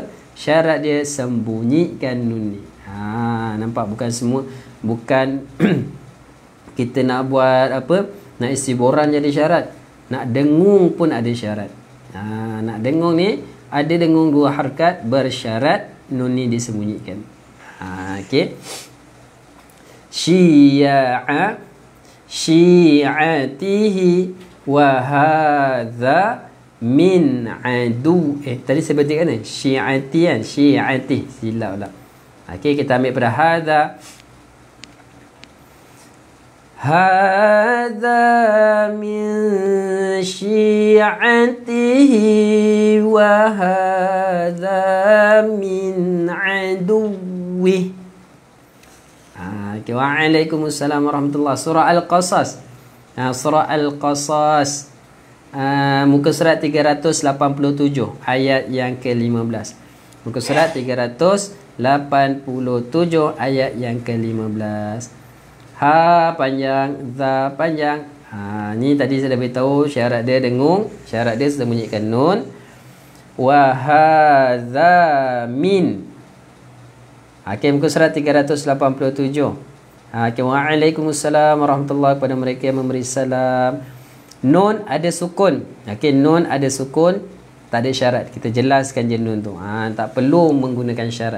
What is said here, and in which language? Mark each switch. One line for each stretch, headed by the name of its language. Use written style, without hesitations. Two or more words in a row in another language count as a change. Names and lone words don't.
Malay: Syarat dia sembunyikan nun ni. Nampak, bukan semua, bukan kita nak buat apa, nak isi boran jadi syarat, nak dengung pun ada syarat. Nak dengung ni ada dengung 2 harakat, bersyarat nun ni disembunyikan. Okey.
Arabic: شيعة شيعته وهذا من عدو.
Malay: Tadi saya baca kan, syi'ati kan, syi'ati, silap pula. Okey, kita ambil pada hadza.
Arabic: هذا من شيعته وهذا من عدوه. وعليكم السلام ورحمة الله.
Malay: Surah Al-Qasas. Surah Al-Qasas, muka surat 387, ayat yang ke-15. Muka surat 387, ayat yang ke-15. Ha panjang, za panjang. Ni tadi saya dah beritahu syarat dia dengung, syarat dia sembunyikan nun.
Arabic: وهذا من.
Malay: Okey, muka surat 387.
Arabic: وعليكم السلام ورحمة الله,
Malay: kepada mereka yang memberi salam. Nun ada sukun. Okey, nun ada sukun, tak ada syarat. Kita jelaskan je nun tu. Tak perlu menggunakan syarat.